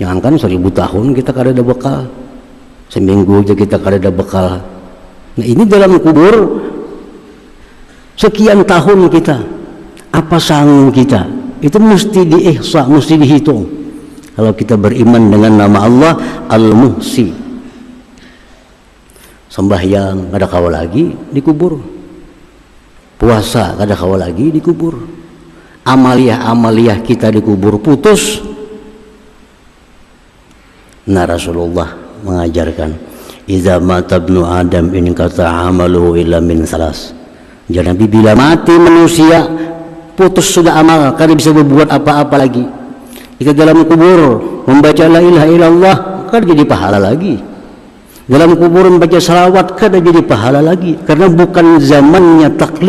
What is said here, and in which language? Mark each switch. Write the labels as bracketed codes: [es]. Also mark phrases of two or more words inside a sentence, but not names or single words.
[bjn] Jangankan 1000 tahun kita kada ada bekal, seminggu aja kita kada ada bekal. Nah ini dalam kubur sekian tahun kita, apa sanggup kita, itu mesti diihsa, mesti dihitung. Kalau kita beriman dengan nama Allah Al-Muhsi, sembahyang kada kawal lagi dikubur, puasa kada kawal lagi dikubur, amaliyah kita dikubur, putus. Nah Rasulullah mengajarkan, [ar] إذا مات ابن آدم انقطع عمله إلا من ثلاث. [bjn] Jadi bila mati manusia, putus sudah amal, kada bisa berbuat apa-apa lagi. Kita dalam kubur membaca la ilaha illallah, kada jadi pahala lagi. Dalam kubur membaca salawat, kada jadi pahala lagi, karena bukan zamannya taklif.